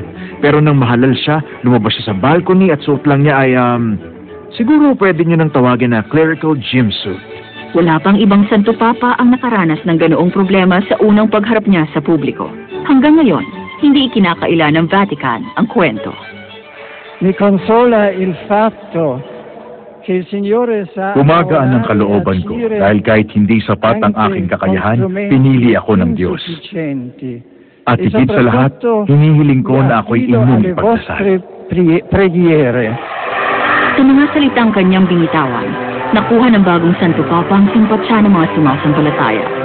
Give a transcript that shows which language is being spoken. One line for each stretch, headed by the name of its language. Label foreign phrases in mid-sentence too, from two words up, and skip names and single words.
Filipino: Pero nang mahalal siya, lumabas siya sa balcony at suot lang niya ay siguro pwede niyo nang tawagin na
English: clerical gym suit.
Filipino: Wala pang ibang Santo Papa ang nakaranas ng ganoong problema sa unang pagharap niya sa publiko. Hanggang ngayon, hindi ikinakaila ng Vatican ang kwento.
Italian: Mi consola il fatto che il Signore sa
Filipino: Gumagaan ang kalooban ko dahil kahit hindi sapat ang aking kakayahan, pinili ako ng Diyos. At higit sa lahat, hinihiling ko na ako'y inyong ipagdasal. Sa mga salitang kanyang binitawan, nakuha ng bagong Santo Papa ang simpatsya ng mga sumasampalataya.